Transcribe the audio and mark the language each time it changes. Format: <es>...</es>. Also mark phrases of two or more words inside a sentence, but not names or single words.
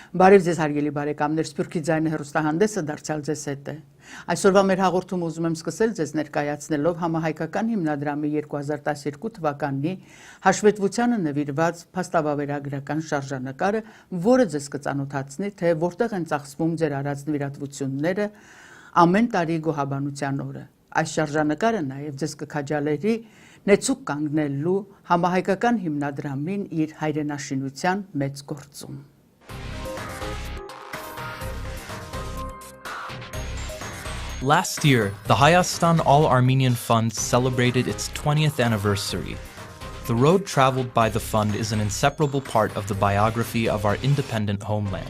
<hy>Բարև ձեզ հարգելի բարեկամներ, Սփյուռքի ձայնը հեռուստահանդեսը դարձյալ ձեզ հետ է։ Այսօրվա մեր հաղորդումը ուզում եմ սկսել ձեզ ներկայացնելով համահայկական հիմնադրամի 2012 թվականի հաշվետվությանը նվիրված փաստավավերագրական շարժանկարը, որը ձեզ կծանոթացնի, թե որտեղ են ծախսվում ձեր արած նվիրատվությունները ամեն տարի գոհաբանության օրը։ Այս շարժանկարը նաև ձեզ կքաջալերի նեցուկ կանգնելու համահայկական հիմնադրամին իր հայրենաշինության մեծ գործում։</hy> <en>Last year, the Hayastan All-Armenian Fund celebrated its 20th anniversary. The road traveled by the fund is an inseparable part of the biography of our independent homeland.</en>